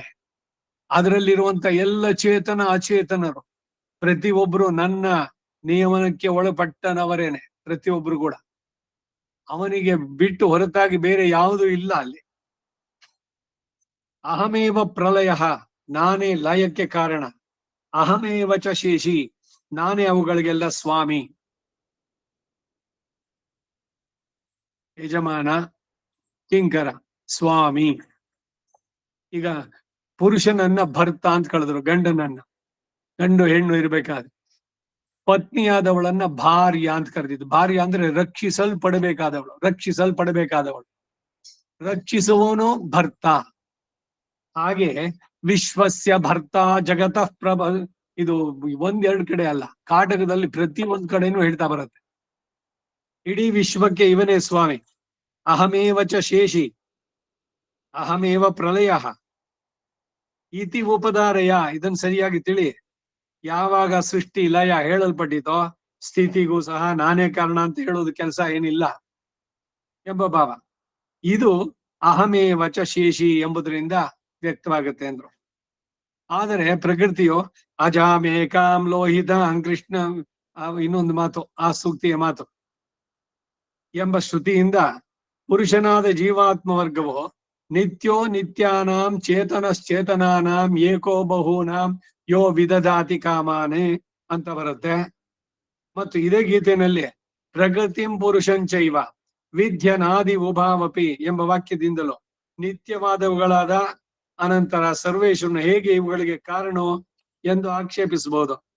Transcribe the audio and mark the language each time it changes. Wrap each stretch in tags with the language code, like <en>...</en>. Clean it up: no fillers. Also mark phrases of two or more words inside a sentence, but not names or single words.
<kn>ಅದರಲ್ಲಿರುವಂತ ಎಲ್ಲ ಚೇತನ ಅಚೇತನರು ಪ್ರತಿಯೊಬ್ರು ನನ್ನ ನಿಯಮನಕ್ಕೆ ಒಳಪಟ್ಟನವರೇನೆ. ಪ್ರತಿಯೊಬ್ರು ಕೂಡ ಅವನಿಗೆ ಬಿಟ್ಟು ಹೊರತಾಗಿ ಬೇರೆ ಯಾವುದೂ ಇಲ್ಲ ಅಲ್ಲಿ.</kn> <sa>ಅಹಮೇವ ಪ್ರಲಯ,</sa> <kn>ನಾನೇ ಲಯಕ್ಕೆ ಕಾರಣ.</kn> <sa>ಅಹಮೇವ ಚ ಶೇಷಿ,</sa> <kn>ನಾನೇ ಅವುಗಳಿಗೆಲ್ಲ ಸ್ವಾಮಿ, ಯಜಮಾನ, ಕಿಂಕರ, ಸ್ವಾಮಿ. ಈಗ ಪುರುಷನನ್ನ ಭರ್ತ ಅಂತ ಕಳೆದ್ರು, ಗಂಡನನ್ನ. ಗಂಡು ಹೆಣ್ಣು ಇರ್ಬೇಕಾದ್ರೆ ಪತ್ನಿಯಾದವಳನ್ನ ಭಾರ್ಯ ಅಂತ ಕರೆದಿದ್ದು. ಭಾರ್ಯ ಅಂದ್ರೆ ರಕ್ಷಿಸಲ್ಪಡಬೇಕಾದವಳು, ರಕ್ಷಿಸಲ್ಪಡಬೇಕಾದವಳು. ರಕ್ಷಿಸುವವನು ಭರ್ತ. ಹಾಗೆ</kn> <sa>ವಿಶ್ವಸ್ಯ ಭರ್ತ ಜಗತಃ ಪ್ರಭ,</sa> <kn>ಇದು ಒಂದೆರಡು ಕಡೆ ಅಲ್ಲ, ಕಾಟಕದಲ್ಲಿ ಪ್ರತಿ ಒಂದ್ ಕಡೆನೂ ಹೇಳ್ತಾ ಬರುತ್ತೆ. ಇಡೀ ವಿಶ್ವಕ್ಕೆ ಇವನೇ ಸ್ವಾಮಿ.</kn> <sa>ಅಹಮೇವ ಚ ಶೇಷಿ, ಅಹಮೇವ ಪ್ರಲಯ ಇತಿ ಉಪದಾರಯ.</sa> <kn>ಇದನ್ನ ಸರಿಯಾಗಿ ತಿಳಿ. ಯಾವಾಗ ಸೃಷ್ಟಿ ಲಯ ಹೇಳಲ್ಪಟ್ಟಿತೋ, ಸ್ಥಿತಿಗೂ ಸಹ ನಾನೇ ಕಾರಣ ಅಂತ ಹೇಳೋದು ಕೆಲಸ ಏನಿಲ್ಲ ಎಂಬ ಭಾವ. ಇದು</kn> <sa>ಅಹಮೇವ ಚ ಶೇಷಿ</sa> <kn>ಎಂಬುದರಿಂದ ವ್ಯಕ್ತವಾಗುತ್ತೆ ಅಂದ್ರು. ಆದರೆ ಪ್ರಕೃತಿಯು</kn> <sa>ಅಜಾಮೇಕಾಂ ಲೋಹಿತ ಕೃಷ್ಣ,</sa> <kn>ಇನ್ನೊಂದು ಮಾತು, ಆ ಸೂಕ್ತಿಯ ಮಾತು ಎಂಬ ಶ್ರುತಿಯಿಂದ ಪುರುಷನಾದ ಜೀವಾತ್ಮ ವರ್ಗವು</kn> <sa>ನಿತ್ಯೋ ನಿತ್ಯಾನಾಂ ಚೇತನಶ್ಚೇತನಾನಾಂ ಏಕೋ ಬಹೂನಾಂ ಯೋ ವಿದಧಾತಿ ಕಾಮಾನೆ</sa> <kn>ಅಂತ ಬರುತ್ತೆ. ಮತ್ತು ಇದೇ ಗೀತೆಯಲ್ಲಿ</kn> <sa>ಪ್ರಕೃತಿಂ ಪುರುಷಂಚೈವ ವಿದ್ಯನಾದಿ ಉಭಾವಪಿ</sa> <kn>ಎಂಬ ವಾಕ್ಯದಿಂದಲೂ ನಿತ್ಯವಾದವುಗಳಾದ ಅನಂತರ ಸರ್ವೇಶ್ವರನು ಹೇಗೆ ಇವುಗಳಿಗೆ ಕಾರಣ ಎಂದು ಆಕ್ಷೇಪಿಸಬಹುದು.</kn>